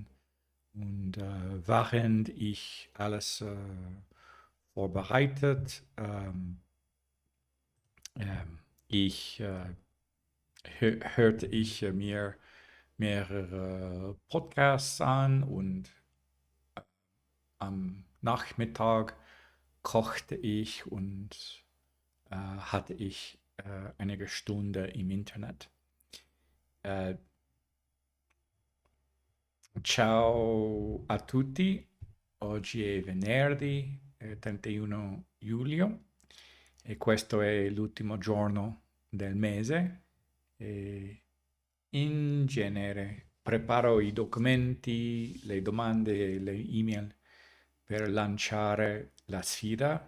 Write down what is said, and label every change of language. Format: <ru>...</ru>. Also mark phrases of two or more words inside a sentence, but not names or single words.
<de>Und während ich alles vorbereitet, ich hörte ich mir mehrere Podcasts an, und am Nachmittag kochte ich und hatte ich einige Stunden im Internet.</de> <it>Ciao a tutti, oggi è venerdì 31 luglio e questo è l'ultimo giorno del mese. E in genere preparo i documenti, le domande e le email per lanciare la sfida</it>